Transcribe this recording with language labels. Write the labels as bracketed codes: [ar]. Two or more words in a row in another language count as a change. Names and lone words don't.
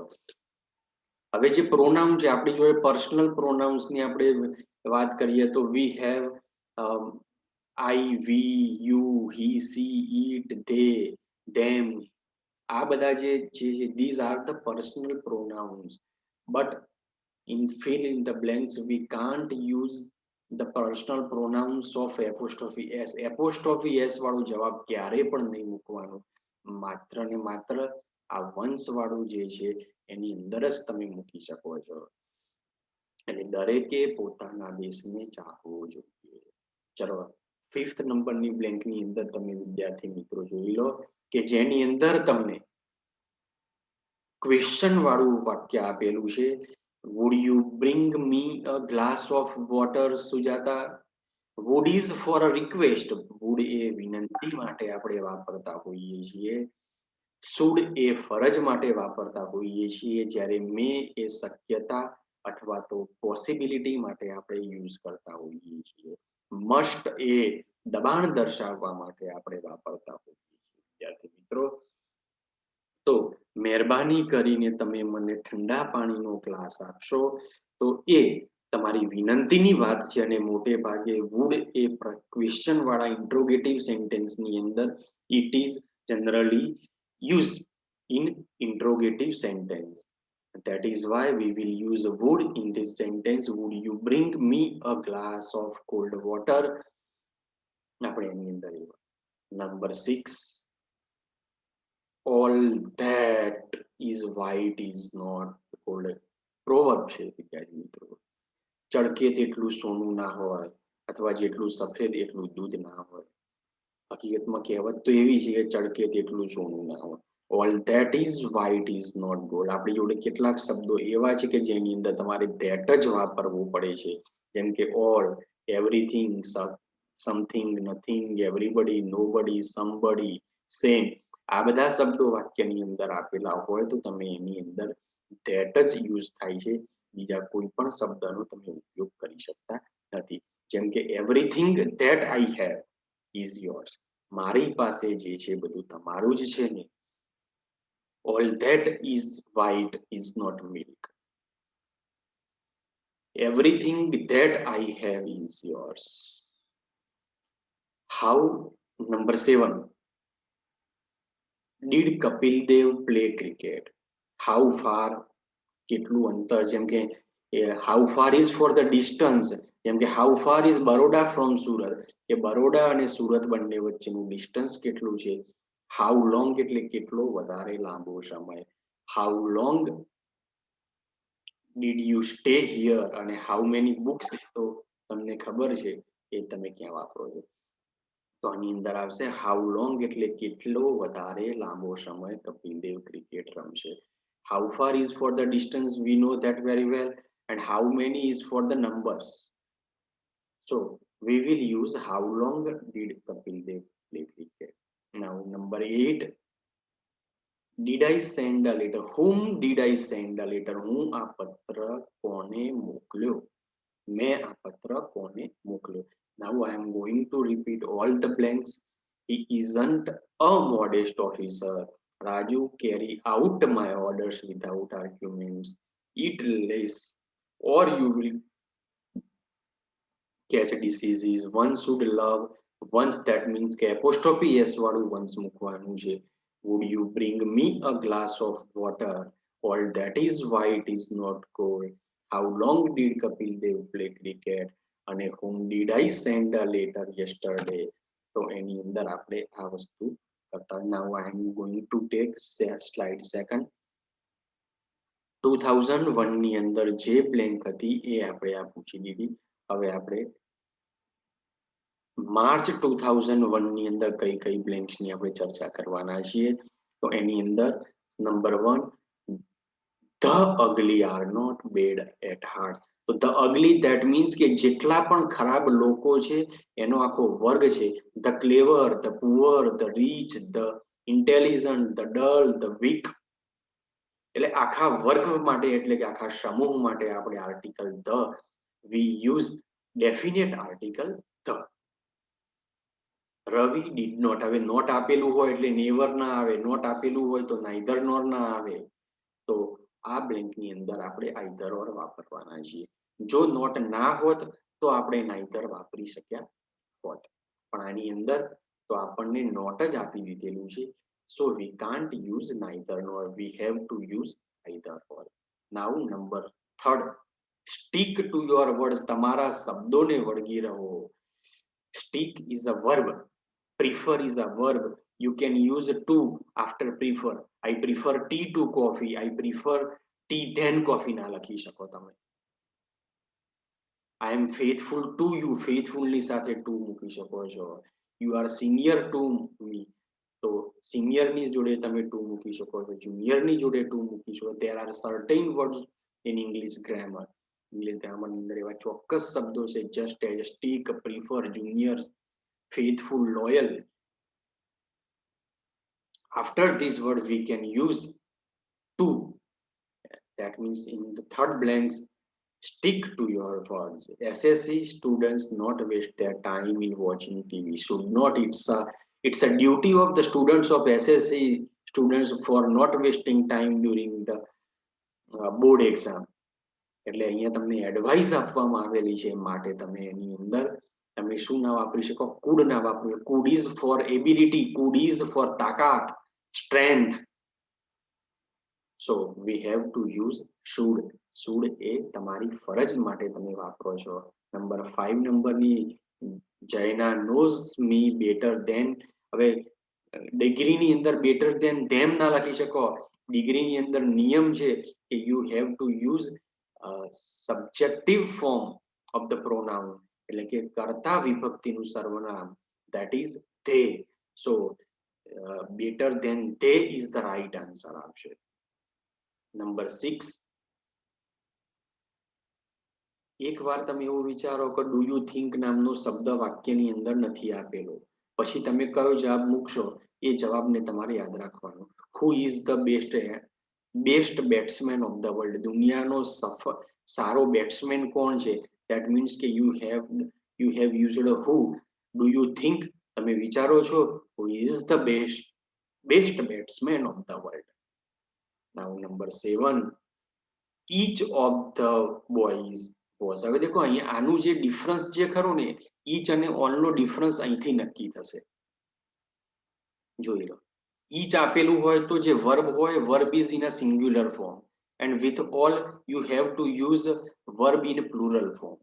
[gu] હવે જે પ્રોનાઉન છે આપણી જોડે [en] personal pronouns [gu] ની આપણે વાત કરીએ તો [en] we have I we you he she it they them. [gu] આ બધા જે છે [en] these are the personal pronouns but in fill in the blanks we can't use the personal pronouns of apostrophe s. apostrophe s [gu] વાળું જવાબ ક્યારે પણ નહીં મૂકવાનું. માત્ર ને માત્ર આ વંશ વાળું જે છે એની અંદર જ તમે મૂકી શકો છો. એટલે દરેકે પોતાના દેશને ચાહવો જોઈએ. ચલો 5th નંબરની બ્લેન્કની અંદર તમે વિદ્યાર્થી મિત્રો જોઈ લો કે જેની અંદર તમને ક્વેશ્ચન વાળું વાક્ય આપેલું છે. [en] would you bring me a glass of water Sujata? would is for a request. [gu] would એ વિનંતી માટે આપણે વાપરતા હોઈએ છીએ. should એ ફરજ માટે વાપરતા હોઈએ છીએ જ્યારે may એ શક્યતા અથવા તો પોસિબિલિટી માટે આપણે યુઝ કરતા હોઈએ છીએ. must એ દબાણ દર્શાવવા માટે આપણે વાપરતા હોઈએ છીએ. વિદ્યાર્થી મિત્રો તો મહેરબાની કરીને તમે મને ઠંડા પાણીનો ગ્લાસ આપશો તો એ તમારી વિનંતીની વાત છે અને મોટે ભાગે would એ ક્વેશ્ચન વાળા [en] interrogative sentence [gu] અંદર [en] it is generally used in interrogative sentence. That is why we will use would in this sentence. would you bring me a glass of cold water? [gu] આપણે એની અંદર નંબર [en] 6 all that is white is not gold. [gu] પ્રોવર્બ છે વિદ્યાર્થી મિત્રો. ચળકે તેટલું સોનું ના હોય અથવા જેટલું સફેદ એટલું દૂધ ના હોય. હકીકતમાં કહેવત તો એવી છે કે ચળકે તેટલું સોનું ના હોય. [en] all that is white is not gold. [gu] આપણી જોડે કેટલાક શબ્દો એવા છે કે જેની અંદર તમારે that જ વાપરવું પડે છે. જેમ કે [en] all, everything, something, nothing, everybody, nobody, somebody, same. [gu] આ બધા શબ્દો વાક્યની અંદર આપેલા હોય તો તમે એની અંદર that જ યુઝ થાય છે. બીજા કોઈ પણ શબ્દનો તમે ઉપયોગ કરી શકતા નથી. જેમ કે [en] everything that I have is yours. [gu] મારી પાસે જે છે બધું તમારું જ છે ને. [en] all that is white is not milk. everything that I have is yours. how number 7 did Kapil Dev play cricket? how far [gu] કેટલું અંતર. જેમ કે [en] how far is for the distance. [gu] જેમ કે [en] how far is Baroda from Surat. [gu] કે બરોડા અને સુરત બંને વચ્ચેનું ડિસ્ટન્સ કેટલું છે. [en] how long [gu] એટલે કેટલો વધારે લાંબો સમય. [en] how long did you stay here અને how many books [gu] તો તમને ખબર છે એ તમે ક્યાં વાપરો છો. તો આની અંદર આવશે [en] how long [gu] એટલે કેટલો વધારે લાંબો સમય કપિલ દેવ ક્રિકેટ રમશે. [en] how far is for the distance we know that very well and how many is for the numbers. So we will use how long did Kapil Dev play cricket. Now number 8 did I send a letter? whom did I send a letter? [gu] હું આ પત્ર કોને મોકલ્યો. મેં આ પત્ર કોને મોકલ્યો. [en] Now I am going to repeat all the blanks. He isn't a modest officer. Raju carry out my orders without arguments. Eat less or you will catch diseases. One should love once. that means કે apostrophe s વાળું once [gu] મૂકવાનું છે. [en] would you bring me a glass of water? All that is why it is not called. How long did Kapil Dev play cricket? અને whom did I send a letter yesterday? [gu] તો એની અંદર આપણે આ વસ્તુ કરતા. [en] Now I am going to take slide second. [gu] 2001 ની અંદર જે બ્લેન્ક હતી એ આપણે આ પૂછી દીધી. હવે આપણે માર્ચ 2001 ની અંદર કઈ કઈ બ્લેન્ક્સ ની આપણે ચર્ચા કરવાના છીએ. તો એની અંદર નંબર 1, [en] the ugly are not bad at heart. [gu] તો [en] the ugly that means [gu] કે જેટલા પણ ખરાબ લોકો છે એનો આખો વર્ગ છે. [en] the clever, the poor, the rich, the intelligent, the dull, the weak. [gu] એટલે આખા વર્ગ માટે એટલે કે આખા સમૂહ માટે આપણે આર્ટિકલ [en] the we use definite article the. Ravi did not. [gu] હવે નોટ આપેલું હોય એટલે નેવર ના આવે, નોટ આપેલું હોય તો [en] neither nor [gu] ના આવે. તો આ બ્લેન્ક ની અંદર આપણે [en] either or [gu] વાપરવાના છીએ. જો નોટ ના હોત તો આપણે નાઈધર વાપરી શક્યા હોત, પણ આની અંદર તો આપણને નોટ જ આપી દીધેલું છે. [en] So we can't use neither nor, we have to use either or. Now number 3, stick to your words. [gu] તમારા શબ્દોને વળગી રહો. [en] stick is a verb, prefer is a verb. You can use to after prefer. I prefer tea to coffee. I prefer tea than coffee [gu] ના લખી શકો તમે. [en] I am faithful to you. Faithful [gu] ની સાથે [en] to [gu] મૂકી શકો છો. [en] You are senior to me. [gu] તો senior ની જોડે તમે to મૂકી શકો છો. junior ની જોડે to મૂકી શકો. [en] There are certain words in English grammar. English grammar [gu] ની અંદર એવા ચોક્કસ શબ્દો છે, [en] just as, stick, prefer, junior, faithful, loyal. After this word we can use to. That means in the third blanks, stick to your words. SSC students not waste their time in watching TV. Should not. It's a duty of the students of SSC students for not wasting time during the board exam. [gu] એટલે અહીંયા તમને એડવાઇસ આપવામાં આવેલી છે, માટે તમે એની અંદર તમે શું ના વાપરી શકો? could ના વાપરી. [en] could is for ability, could is for તાકાત, strength. So we have to use should. [gu] should એ તમારી ફરજ માટે તમે વાપરો છો. નંબર 5 નંબરની [en] જયના knows me better than. [gu] હવે ડિગ્રીની અંદર [en] better than them [gu] ના લખી શકો. ડિગ્રીની અંદર નિયમ છે કે [en] you have to use subjective form of the pronoun, [gu] એટલે કે કર્તા વિભક્તિનું સર્વનામ, [en] that is they. So better than they is the right answer આવશે. [gu] નંબર 6, એક વાર તમે એવું વિચારો કે [en] do you think [gu] નામનો શબ્દ વાક્યની અંદર નથી આપેલો, પછી તમે કયો જવાબ મૂકશો એ જવાબને તમારે યાદ રાખવાનો. [en] Who is the best batsman of the world. [gu] દુનિયાનો સારો બેટ્સમેન કોણ છે? [en] that means [gu] કે [en] you have used who. do you think, [gu] તમે વિચારો છો, [en] who is the best batsman of the world. Now number 7, each of the boys was. [gu] હવે દેખો અહીંયા આનું જે ડિફરન્સ જે ખરો ને, each અને all નો ડિફરન્સ અહીંથી નક્કી થશે. જોઈ લો, [en] each [gu] આપેલું હોય તો જે વર્બ હોય, વર્બ [en] is in a singular form, and with all you have to use verb in plural form.